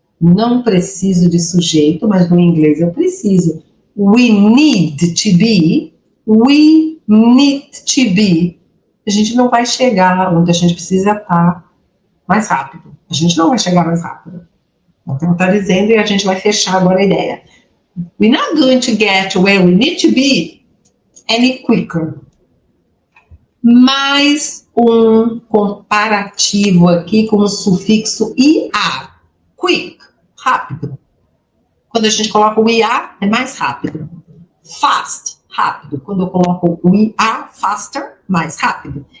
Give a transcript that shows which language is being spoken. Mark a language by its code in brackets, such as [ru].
[pt] Não preciso de sujeito, mas no inglês eu preciso. [en] We need to be. We need to be. [pt] A gente não vai chegar onde a gente precisa estar mais rápido. A gente não vai chegar mais rápido. Então está dizendo e a gente vai fechar agora a ideia. [en] We're not going to get where we need to be any quicker. [pt] Mais um comparativo aqui com o sufixo IR. Quick, rápido. Quando a gente coloca o IR, é mais rápido. Fast, rápido. Quando eu coloco o IR, faster, mais rápido.